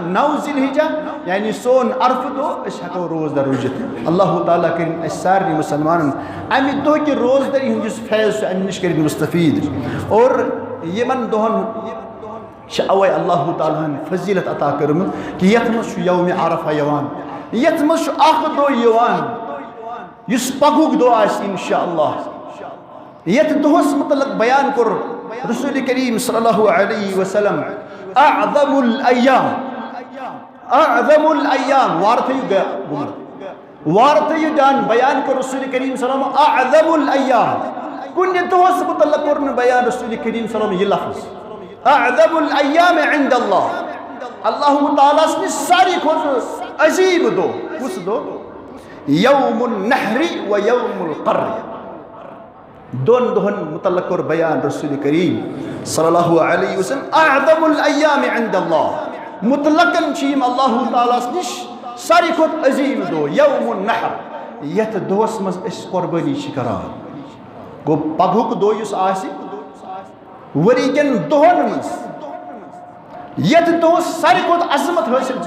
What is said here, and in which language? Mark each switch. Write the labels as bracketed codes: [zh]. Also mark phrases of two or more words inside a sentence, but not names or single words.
[ks] 9 ذی الحجہ یعنی سون عرفہٕ دۄہ أسۍ ہٮ۪کو روزدر روٗزِتھ اللہ تعالیٰ کٔرِنۍ اَسہِ سارنٕے مسلمانن امہِ دۄہکہِ روزدری ہُنٛد یُس فیض چھُ امہِ نِش کٔرِنۍ مستفیٖد اور یِمن دۄہن چھِ اوے اللہ تعالیٰ ہن فضیلت عطا کٔرمٕژ کہ یتھ منٛز چھُ یومِ عرفہ یِوان یتھ منٛز چھُ اکھ دۄہ یِوان یُس پگہُک دۄہ آسہِ انشاء اللہ یتھ دۄہس متعلق بیان کوٚر رسول کریم [ar] صلی اللہ علیہ وسلم اعظم [ks] الايام وارتھیو جان بیان کوٚر رسول کریم [ar] صلی اللہ علیہ وسلم اعظم الايام [ks] کُنہِ دۄہس متعلق کوٚر نہٕ بیان رسول کریم [ar] صلی اللہ علیہ وسلم [ks] یہ لفظ [ar] اعظم الايام عند اللہ [ks] اللہ تعالیٰ سٕنٛدِ ساروی کھۄتہٕ عظیٖم دۄہ کُس دۄہ یوم [ar] النحر و یوم القر [ks] دون دہن متعلق کوٚر بیان رسول کریم [ar] صلی اللہ علیہ وسلم اعظم الايام عند اللہ [ks] مطلقاً چھِ یِم اللہ تعالیٰ نش ساروی کھۄتہٕ عظیٖم دۄہ [ar] یوم النحر [ks] یتھ دۄہس منٛز أسۍ قۄربٲنی چھِ کران گوٚو پگہُک دۄہ یُس آسہِ ؤری کٮ۪ن دۄہن منٛز یتھ دۄہس ساروی کھۄتہٕ عظمت حٲصِل چھِ